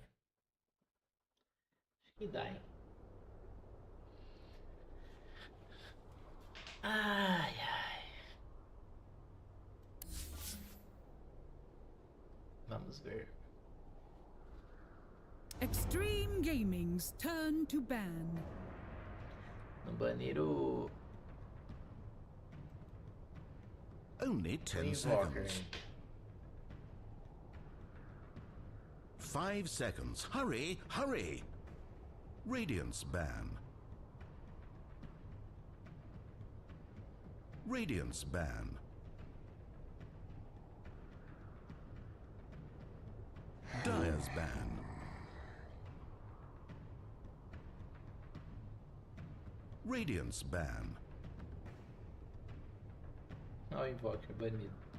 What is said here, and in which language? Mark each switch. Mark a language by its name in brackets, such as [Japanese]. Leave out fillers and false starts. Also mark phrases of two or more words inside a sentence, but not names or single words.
[Portuguese] Acho que dá, hein? Ai, ai. Vamos ver. [English] Xtreme Gaming's turn to ban. [Portuguese] No banheiro. [English] Only 10 Invoker. seconds. 5 seconds. Hurry, hurry. Radiance ban. Radiance ban. Dire's ban. Radiance ban. [Portuguese] Ó, o Invoker banido.